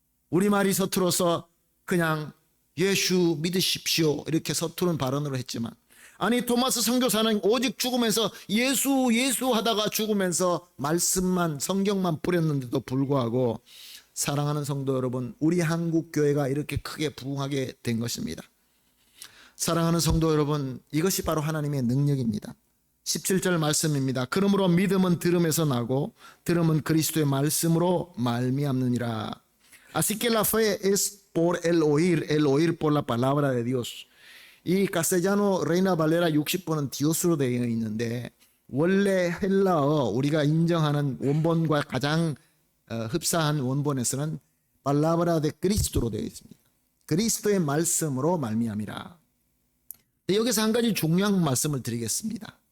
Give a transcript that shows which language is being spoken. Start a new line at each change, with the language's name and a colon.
Korean: 우리말이 서툴어서 그냥 예수 믿으십시오 이렇게 서투른 발언으로 했지만 토마스 선교사는 오직 죽으면서 예수 하다가 죽으면서 말씀만 성경만 뿌렸는데도 불구하고 사랑하는 성도 여러분, 우리 한국 교회가 이렇게 크게 부흥하게 된 것입니다. 사랑하는 성도 여러분, 이것이 바로 하나님의 능력입니다. 17절 말씀입니다. 그러므로 믿음은 들음에서 나고 들음은 그리스도의 말씀으로 말미암느니라.
Spanish: Así que la fe es por el oír por la palabra de Dios.
Korean: 이 카스텔라노 레이나 발레라 60번은 디오스로 되어 있는데 원래 헬라어 우리가 인정하는 원본과 가장 흡사한 원본에서는
Spanish: palabra de Cristo
Korean: 로 되어 있습니다. 그리스도의 말씀으로 말미암이라. 여기서 한 가지 중요한 말씀을 드리겠습니다.